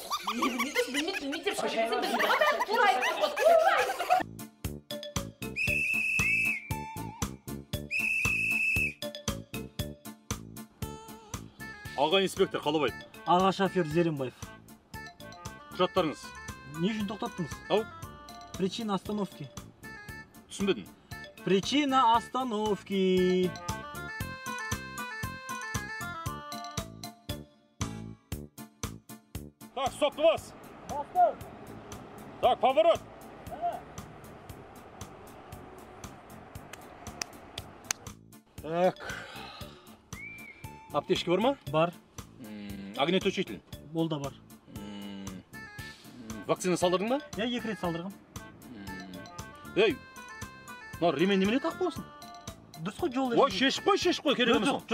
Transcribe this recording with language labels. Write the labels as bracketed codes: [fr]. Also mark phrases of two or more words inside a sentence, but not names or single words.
[kk] Білмейді деп шығып кетсің, біз тура айттық қой, тура айттық. Аға инспектор Қалабаев. Аға шофер Зеренбаев. Құжаттарыңыз. Не үшін тоқтаттыңыз? Ау? [ru] Причина остановки. [kk] Түсінбедім. [ru] Причина остановки. Так, стоп, вас. Так, поворот. Так. [kk] Аптечка бар ма? Бар. Огнетушитель. Ол да бар. Вакцина салдырдың ба? Я 2 рет салдырғам. Ей, мына ремень немене тақып қойсың? Дұрыс қой, жол Ой, шешіп қой, керек емес ол.